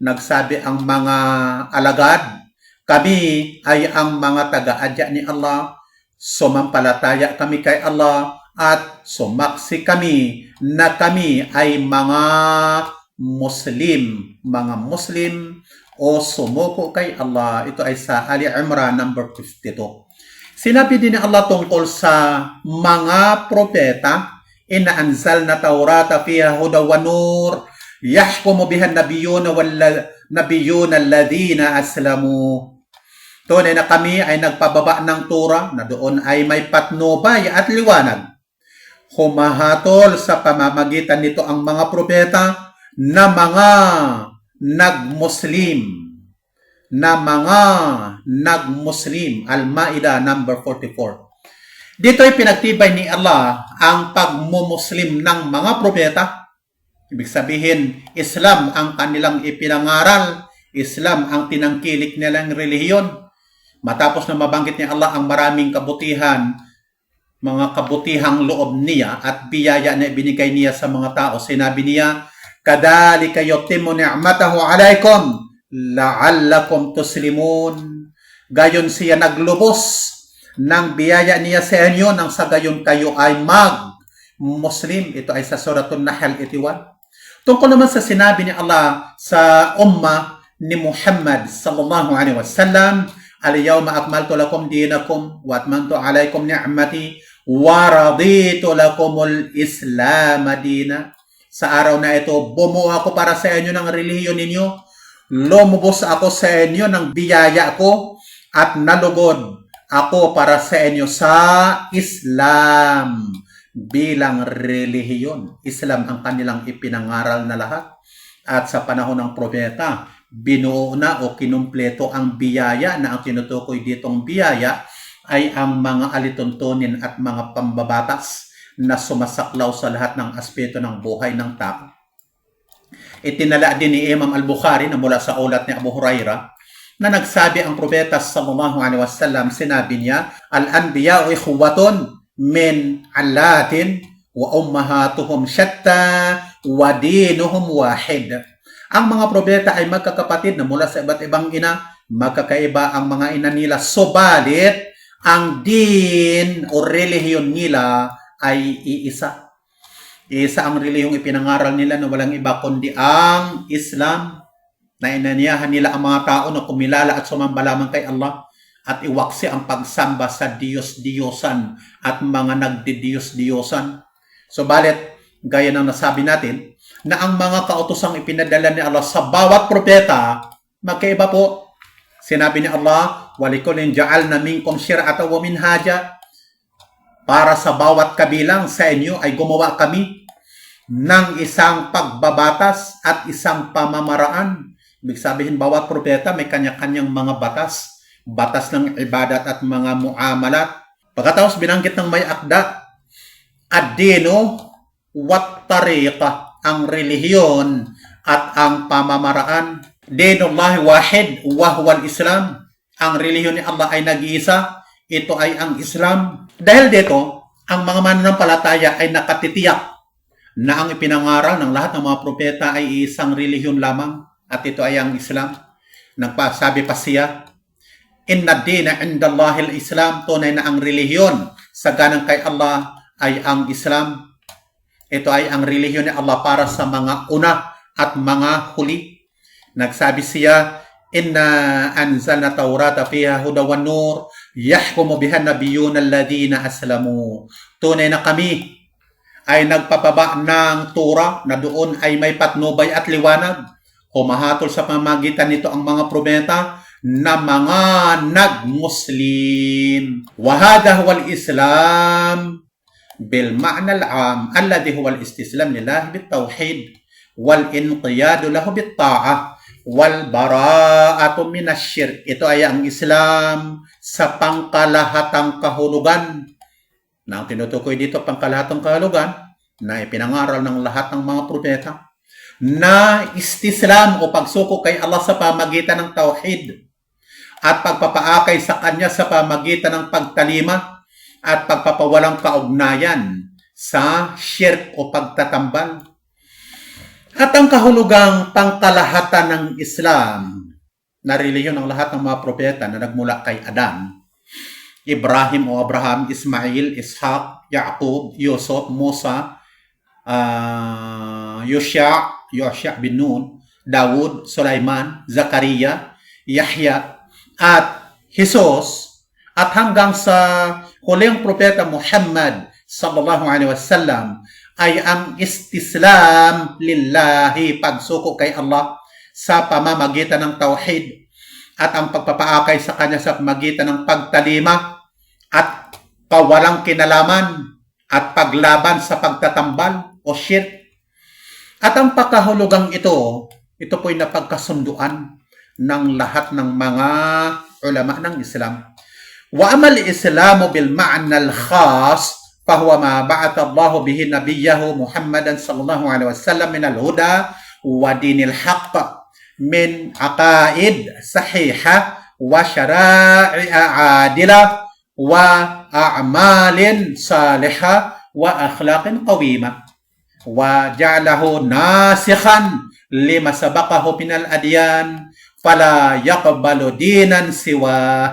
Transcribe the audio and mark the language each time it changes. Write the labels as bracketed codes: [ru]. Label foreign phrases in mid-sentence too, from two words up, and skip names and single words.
[tl] nagsabi ang mga alagad, kami ay ang mga taga-adya ni Allah, sumampalataya kami kay Allah, at sumaksi kami na kami ay mga Muslim o sumuko kay Allah. Ito ay sa Ali Imran number 52. Sinabi din ni Allah tungkol sa mga propeta, [ar] إنا أنزلنا التوراة فيها هدى ونور يحكم بها النبيون الذين أسلموا. [tl] Tunay na kami ay nagpababa ng Torah na doon ay may patnubay at liwanag. Humahatol sa pamamagitan nito ang mga propeta na mga nagmuslim. Al-Ma'idah number 44. Dito ay pinagtibay ni Allah ang pagmumuslim ng mga propeta. Ibig sabihin, Islam ang kanilang ipinangaral, Islam ang tinangkilik nilang relihiyon. Matapos na mabanggit ni Allah ang maraming kabutihan, mga kabutihang loob niya at biyaya na ibinigay niya sa mga tao, sinabi niya, [ar] كذلك يتم نعمته عليكم لعلكم تسلمون. [tl] Gayon siya naglubos ng biyaya niya sa inyo nang sa gayon kayo ay mag-Muslim. Ito ay sa Suratul Nahl 81. Tungkol naman sa sinabi ni Allah sa ummah ni Muhammad [ar] صلى الله عليه وسلم, اليوم أكملت لكم دينكم وأتممت عليكم نعمتي ورضيت لكم الإسلام دينا. [tl] Sa araw na ito, bumuo ako para sa inyo ng relihiyon ninyo, lumubos ako sa inyo ng biyaya ko, at nalugod ako para sa inyo sa Islam bilang relihiyon. Islam ang kanilang ipinangaral na lahat. At sa panahon ng propeta, binuo na o kinumpleto ang biyaya, na ang tinutukoy ditong biyaya ay ang mga alituntunin at mga pambabatas na sumasaklaw sa lahat ng aspeto ng buhay ng tao. Itinala din ni Imam Al-Bukhari na mula sa ulat ni Abu Hurairah na nagsabi ang propeta [ar] صلى الله عليه وسلم, [tl] sinabi niya, [ar] الأنبياء إخوة من علات وأمهاتهم شتى ودينهم واحد. [tl] Ang mga propeta ay magkakapatid na mula sa iba't ibang ina, magkakaiba ang mga ina nila, subalit ang din o relihiyon nila ay iisa. Isa ang relihiyong ipinangaral nila na walang iba kundi ang Islam, na inaniyahan nila ang mga tao na kumilala at sumamba lamang kay Allah at iwaksi ang pagsamba sa Diyos-Diyosan at mga nagdidiyos-diyosan. Subalit, gaya ng nasabi natin, na ang mga kautosang ipinadala ni Allah sa bawat propeta, magkaiba po. Sinabi ni Allah, [ar] ولكل جعلنا منكم شرعة ومنهاجا. [tl] Para sa bawat kabilang sa inyo ay gumawa kami ng isang pagbabatas at isang pamamaraan. Ibig sabihin, bawat propeta may kanya-kanyang mga batas. Batas ng ibadat at mga muamalat. Pagkatapos binanggit ng may akda, [ar] الدين والطريقة, [tl] ang relihiyon at ang pamamaraan. [ar] دين الله واحد وهو الإسلام. [tl] Ang relihiyon ni Allah ay nag-iisa. Ito ay ang Islam. Dahil dito, ang mga mananampalataya ay nakatitiyak na ang ipinangaral ng lahat ng mga propeta ay isang relihiyon lamang, at ito ay ang Islam. Nagpasabi pa siya, [ar] إن الدين عند الله الإسلام, [tl] tunay na ang relihiyon sa ganang kay Allah ay ang Islam. Ito ay ang relihiyon ni Allah para sa mga una at mga huli. Nagsabi siya, [ar] إنا أنزلنا التوراة فيها هدى ونور يحكم بها النبيون الذين أسلموا. [tl] Tunay na kami ay nagpapaba ng Torah na doon ay may patnubay at liwanag. Humahatol sa pamamagitan nito ang mga propeta na mga nag-Muslim. [ar] وهذا هو الإسلام بالمعنى العام الذي هو الاستسلام لله بالتوحيد والانقياد له بالطاعة والبراءة من الشرك. [tl] Ito ay ang Islam sa pangkalahatang kahulugan. Na ang tinutukoy dito, pangkalahatang kahulugan na ipinangaral ng lahat ng mga propeta na istislam o pagsuko kay Allah sa pamagitan ng tauhid at pagpapaakay sa Kanya sa pamagitan ng pagtalima at pagpapawalang kaugnayan sa shirk o pagtatambal. At ang kahulugang pangkalahatan ng Islam na relihiyon ng lahat ng mga propeta na nagmula kay Adan, Ibrahim o Abraham, Ismail, Ishaq, Yaqub, Yusuf, Musa, Yosya bin Nun, Dawud, Sulaiman, Zakaria, Yahya, at Jesus, at hanggang sa huling propeta Muhammad [ar] صلى الله عليه وسلم [tl] ay ang [ar] الاستسلام لله, [tl] pagsuko kay Allah sa pamamagitan ng tauhid at ang pagpapaakay sa kanya sa pamamagitan ng pagtalima at pawalang kinalaman at paglaban sa pagtatambal o shirk. At ang pakahulugang ito po'y napagkasunduan ng lahat ng mga ulama ng Islam. [ar] وأما الإسلام بالمعنى الخاص فهو ما بعث الله به نبيه محمدا صلى الله عليه وسلم من الهدى ودين الحق من عقائد صحيحة وشرائع عادلة وأعمال صالحة وأخلاق قويمة وجعله ناسخا لما سبقه من الأديان فلا يقبل دينا سوى.